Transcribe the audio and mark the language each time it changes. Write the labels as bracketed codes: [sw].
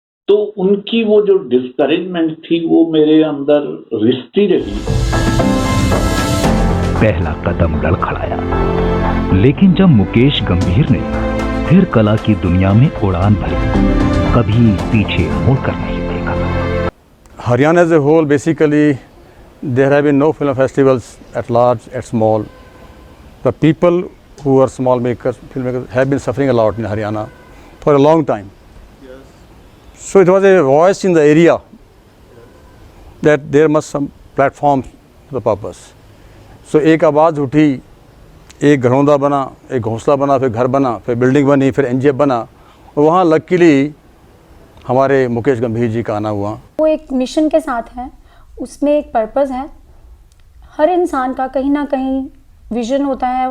[hi] तो उनकी वो जो डिस्करेजमेंट थी वो मेरे अंदर रिश्ती रही। पहला कदम लड़खड़ाया, लेकिन जब मुकेश गंभीर ने फिर कला की दुनिया में उड़ान भरी, कभी पीछे मुड़कर नहीं देखा। [en] Haryana as a whole, basically, there have been no film festivals at large, at small. The people who are small makers, filmmakers, have been suffering a lot in Haryana for a long time. So it was a voice in the area that there must some platforms for the purpose. [hi] So एक आवाज़ उठी, एक घरौंदा बना, एक घोंसला बना, फिर घर बना, फिर बिल्डिंग बनी, फिर NGF बना, और वहाँ लकीली हमारे मुकेश गंभीर जी का आना हुआ। वो एक मिशन के साथ है, उसमें एक पर्पस है। हर इंसान का कहीं ना कहीं विजन होता है।